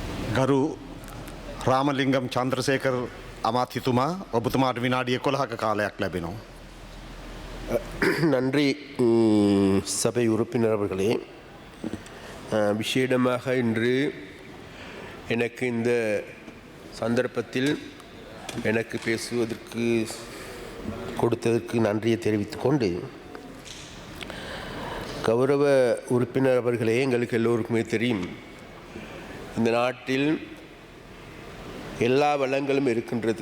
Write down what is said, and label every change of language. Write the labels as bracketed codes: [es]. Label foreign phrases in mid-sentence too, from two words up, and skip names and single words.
[si] ගරු රාමලිංගම් චන්ද්‍රසේකර අමාත්‍යතුමා ඔබතුමාට විනාඩි 11ක කාලයක් ලැබෙනවා. [ta] நன்றி சபை உறுப்பினர் அவர்களே. விசேடமாக இன்று எனக்கு இந்த சந்தர்ப்பத்தில் எனக்கு பேசுவதற்கு கொடுத்ததற்கு நன்றியை தெரிவித்துக்கொண்டு, கௌரவ உறுப்பினர் அவர்களே, எங்களுக்கு எல்லோருக்குமே தெரியும் இந்த நாட்டில் எல்லா வளங்களும் இருக்கின்றது.